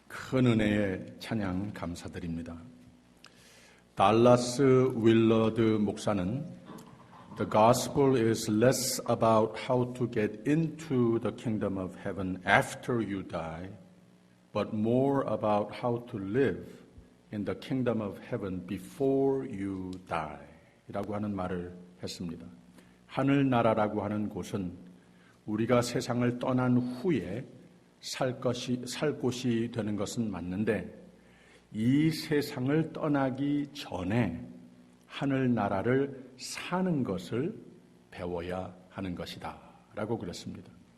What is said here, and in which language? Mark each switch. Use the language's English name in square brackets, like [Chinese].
[Korean] 큰 은혜의 찬양 감사드립니다. 달라스 윌러드 목사는 [English] The gospel is less about how to get into the kingdom of heaven after you die, but more about how to live in the kingdom of heaven before you die. [Korean] 이라고 하는 말을 했습니다. 하늘나라라고 하는 곳은 우리가 세상을 떠난 후에 살 곳이 되는 것은 맞는데, 이 세상을 떠나기 전에 하늘나라를 사는 것을 배워야 하는 것이다 라고 그랬습니다.